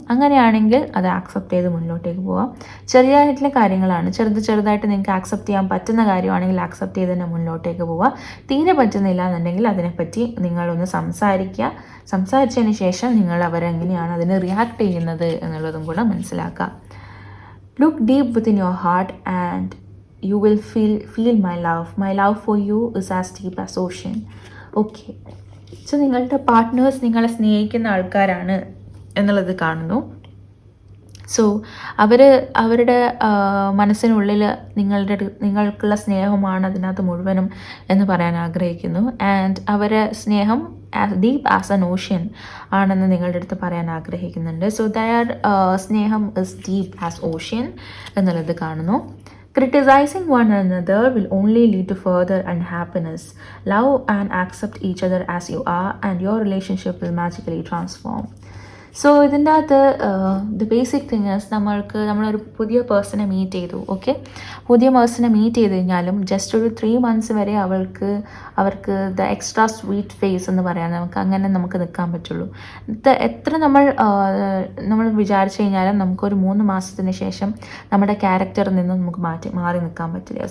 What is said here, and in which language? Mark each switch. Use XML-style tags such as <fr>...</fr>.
<ml>അങ്ങനെയാണെങ്കിൽ അത് ആക്സെപ്റ്റ് ചെയ്ത് മുന്നോട്ടേക്ക് പോവാം. ചെറിയതായിട്ടുള്ള കാര്യങ്ങളാണ്, ചെറുതായിട്ട് നിങ്ങൾക്ക് ആക്സെപ്റ്റ് ചെയ്യാൻ പറ്റുന്ന കാര്യമാണെങ്കിൽ ആക്സെപ്റ്റ് ചെയ്ത് തന്നെ മുന്നോട്ടേക്ക് പോവുക. തീരെ പറ്റുന്നില്ല എന്നുണ്ടെങ്കിൽ അതിനെപ്പറ്റി നിങ്ങളൊന്ന് സംസാരിച്ചതിന് ശേഷം നിങ്ങൾ അവരെങ്ങനെയാണ് അതിന് റിയാക്ട് ചെയ്യുന്നത് എന്നുള്ളതും കൂടെ മനസ്സിലാക്കുക.</ml> <en>Look deep within your heart and you will feel my love for you is as deep as ocean.</en> <ml>Okay, so നിങ്ങളുടെ പാർട്ട്നേഴ്സ് നിങ്ങളെ സ്നേഹിക്കുന്ന ആൾക്കാരാണ് എന്നുള്ളത് കാണുന്നു. സോ അവരുടെ മനസ്സിനുള്ളിൽ നിങ്ങൾക്കുള്ള സ്നേഹമാണ് അതിനകത്ത് മുഴുവനും എന്ന് പറയാൻ ആഗ്രഹിക്കുന്നു. ആൻഡ് അവരെ സ്നേഹം</ml> <en>deep as an ocean</en> <ml>ആണെന്ന് നിങ്ങളുടെ അടുത്ത് പറയാൻ ആഗ്രഹിക്കുന്നുണ്ട്.</ml> <en>so their സ്നേഹം is deep as ocean</en> <ml>എന്നുള്ളത് കാണുന്നു.</ml> <en>Criticizing one another will only lead to further unhappiness. Love and accept each other as you are, and your relationship will magically transform.</en> <ml>So ഇതിൻ്റെ അകത്ത്</ml> <en>the basic thing is</en> <ml>നമ്മളൊരു പുതിയ പേഴ്സണെ meet ചെയ്തു. Okay, പുതിയ പേഴ്സണെ മീറ്റ് ചെയ്ത് കഴിഞ്ഞാലും ജസ്റ്റ് ഒരു 3 months വരെ അവർക്ക്</ml> <en>the extra sweet phase</en> <ml>എന്ന് പറയാൻ നമുക്ക് നിൽക്കാൻ പറ്റുള്ളൂ. എത്ര നമ്മൾ വിചാരിച്ചു കഴിഞ്ഞാലും നമുക്കൊരു 3 മാസത്തിന് ശേഷം നമ്മുടെ ക്യാരക്ടറിൽ നിന്നും നമുക്ക് മാറി നിൽക്കാൻ പറ്റില്ല.</ml>